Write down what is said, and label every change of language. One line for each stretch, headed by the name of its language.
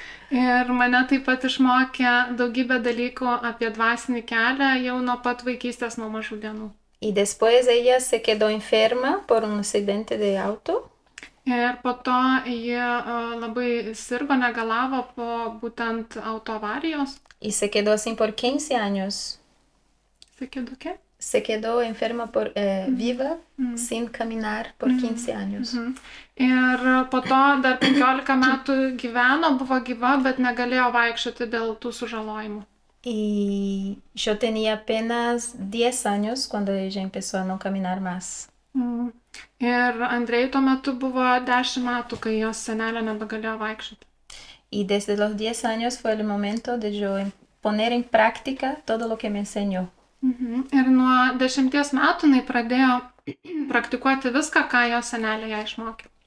Lithuanian: Ir mane taip pat išmokė daugybę dalykų apie dvasinį kelią jau nuo pat vaikystės, nuo mažų dienų.
Spanish: Y después ella se quedó enferma por un accidente de auto.
Lithuanian: Ir po to ji labai sirgo, negalavo po būtent autoavarijos.
Spanish: Y se quedó así por 15 años. Se quedó ¿qué? Se quedó enferma viva, sin caminar por 15 años.
Lithuanian: Ir po to dar 15 metų gyveno, buvo gyva, bet negalėjo vaikščioti dėl tų sužalojimų.
Spanish: Y yo tenía apenas 10 años cuando ella empezó a no caminar más.
Lithuanian: Ir Andrėjui tuo metu buvo 10 metų, kai jos senelė nebegalėjo vaikščioti.
Spanish: Y desde los 10 años fue el momento de yo poner en práctica todo lo que me enseñó.
Lithuanian: Ir nuo 10 metų jinai pradėjo praktikuoti viską, ką jos senelė ją išmokė.